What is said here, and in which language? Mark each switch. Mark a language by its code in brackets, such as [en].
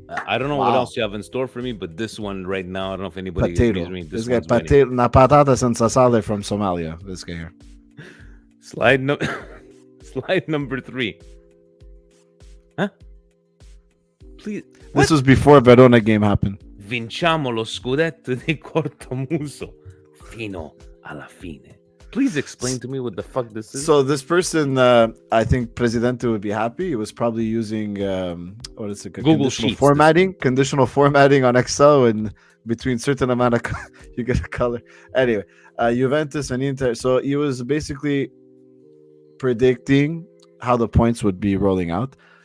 [en] I don't know what else you have in store for me, but this one right now, I don't know if anybody agrees me. This guy, [it] na patata senza sale [en] from Somalia. This guy here. Slide number 3. Huh? Please. This was before Verona game happened. [it] Vinciamo lo scudetto di Cortomuso fino alla fine. [en] Please explain to me what the fuck this is. So this person, I think Presidente would be happy. He was probably using what is it? Google Sheets. Conditional formatting on Excel, and between certain amount of you get a color. Anyway, Juventus and Inter. So he was basically predicting how the points would be rolling out.